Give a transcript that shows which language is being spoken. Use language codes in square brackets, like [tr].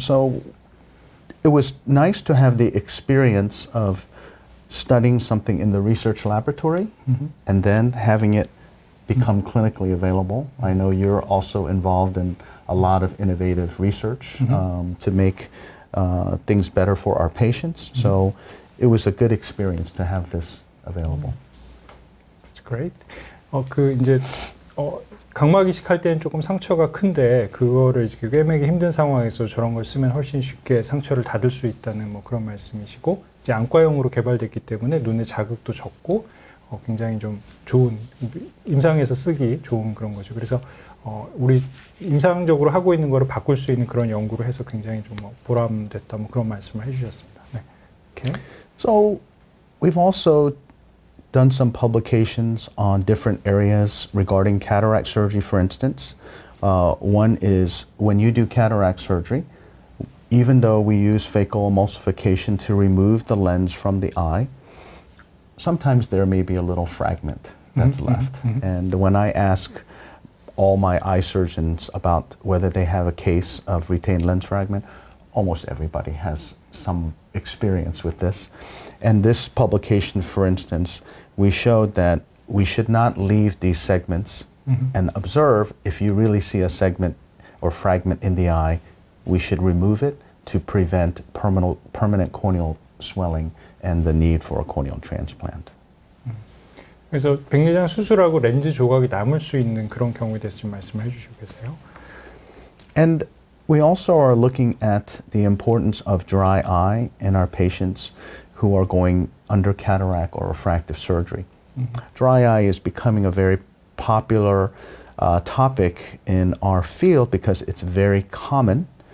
[en] So it was nice to have the experience of studying something in the research laboratory and then having it become clinically available. I know you're also involved in a lot of innovative research to make things better for our patients. So it was a good experience to have this available. That's great. [ko] 이제 각막 이식할 때는 조금 상처가 큰데 그거를 이렇게 꿰매기 힘든 상황에서 저런 걸 쓰면 훨씬 쉽게 상처를 닫을 수 있다는 뭐 그런 말씀이시고, 이제 안과용으로 개발됐기 때문에 눈의 자극도 적고 굉장히 좀 좋은, 임상에서 쓰기 좋은 그런 거죠. 그래서 우리 임상적으로 하고 있는 거를 바꿀 수 있는 그런 연구를 해서 굉장히 좀 보람됐다, 뭐 그런 말씀을 해주셨습니다. [en] 네. Okay. So we've also done some publications on different areas regarding cataract surgery, for instance. One is when you do cataract surgery, even though we use phaco emulsification to remove the lens from the eye, sometimes there may be a little fragment that's left. And when I ask all my eye surgeons about whether they have a case of retained lens fragment, almost everybody has some experience with this. And this publication, for instance, we showed that we should not leave these segments and observe. If you really see a segment or fragment in the eye, we should remove it to prevent permanent corneal swelling and the need for a corneal transplant. [ko] 그래서 백내장 수술하고 렌즈 조각이 남을 수 있는 그런 경우에 대해서 좀 말씀해 주시겠어요? [en] And we also are looking at the importance of dry eye in our patients who are going under cataract or refractive surgery. Dry eye is becoming a very popular topic in our field because it's very common.